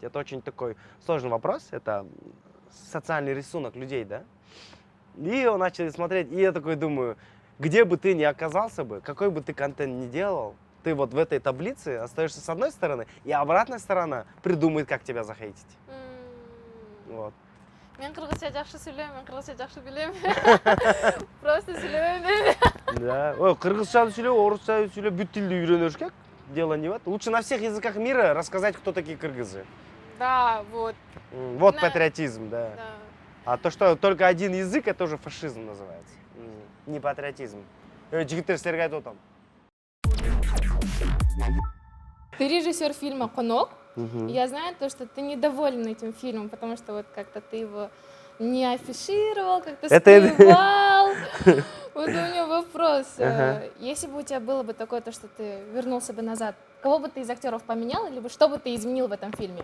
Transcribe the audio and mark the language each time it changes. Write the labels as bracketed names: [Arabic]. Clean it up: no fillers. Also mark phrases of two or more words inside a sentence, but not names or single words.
[Russian] Это очень такой сложный вопрос. Это социальный рисунок людей, да? И он начал смотреть, и я такой думаю, где бы ты ни оказался бы, какой бы ты контент ни делал, ты вот в этой таблице остаешься с одной стороны, и обратная сторона придумает, как тебя захейтить. Вот. [Kyrgyz] Мен кыргызча жакшы сүйлөйм, мен кыргызча жакшы билем. Просто сүйлөбөйм. [Russian] Да. [Kyrgyz] Ой, кыргызчаны сүйлөп, орусча сүйлөп, бүт тилди үйрөнүш керек. [Russian] Дело не в этом. Лучше на всех языках мира рассказать, кто такие кыргызы. Да, вот. Вот Да. патриотизм, да. Да. А то, что только один язык, это уже фашизм называется. Не патриотизм. [Kyrgyz] Жигиттер силерге айтып атам. [Russian] Ты режиссер фильма «Конок». Я знаю то, что ты недоволен этим фильмом, потому что вот как-то ты его не афишировал, как-то скрывал. Вот у меня вопрос. Если бы у тебя было бы такое, то, что ты вернулся бы назад, кого бы ты из актеров поменял, либо что бы ты изменил в этом фильме?